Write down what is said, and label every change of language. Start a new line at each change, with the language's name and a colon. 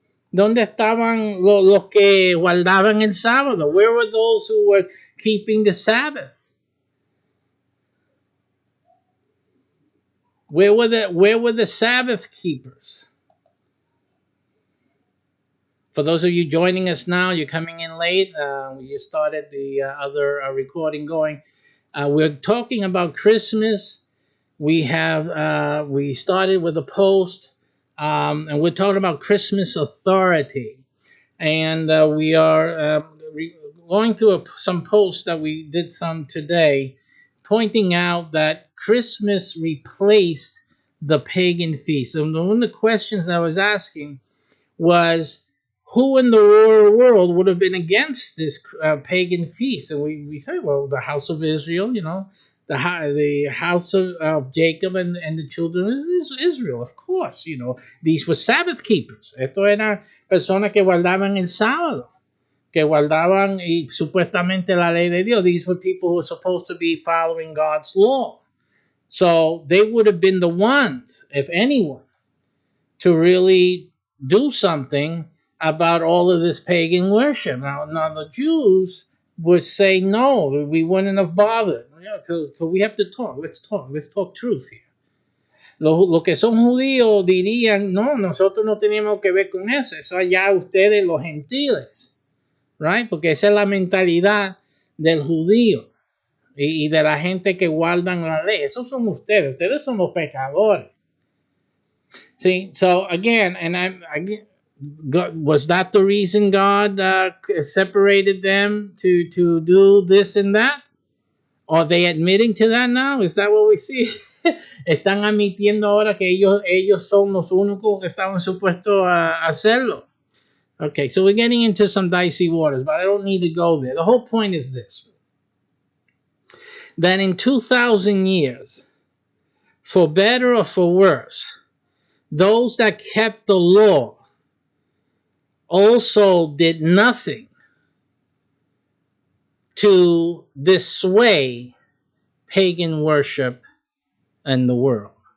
Spanish: ¿Dónde estaban los que guardaban el sábado?
English: Where were those who were keeping the Sabbath? Where were the Sabbath keepers? For those of you joining us now, you're coming in late. We just started the other recording going. We're talking about Christmas. We started with a post, and we're talking about Christmas authority. And we are going through some posts that we did some today, pointing out that Christmas replaced the pagan feast. And one of the questions I was asking was, who in the world would have been against this pagan feast? And we say, well, the house of Israel, you know, the house of Jacob and the children of Israel, of course, you know, these were Sabbath keepers.
Spanish: Esto eran personas que guardaban el sábado, que guardaban y supuestamente la ley de Dios.
English: These were people who were supposed to be following God's law. So they would have been the ones, if anyone, to really do something about all of this pagan worship. Now the Jews would say no, we wouldn't have bothered. Yeah, because we have to talk. Let's talk truth here.
Spanish: Los que son judíos dirían, no, nosotros no tenemos que ver con eso. Eso allá ustedes los gentiles.
English: Right?
Spanish: Porque esa es la mentalidad del judío y de la gente que guardan la ley. Esos son ustedes. Ustedes son los pecadores.
English: See, so again, was that the reason God separated them to do this and that? Are they admitting to that now? Is that what we see?
Spanish: Están admitiendo ahora que ellos son los únicos que estaban supuestos a hacerlo.
English: Okay, so we're getting into some dicey waters, but I don't need to go there. The whole point is this: that in 2,000 years, for better or for worse, those that kept the law also did nothing to dissuade pagan worship in the world.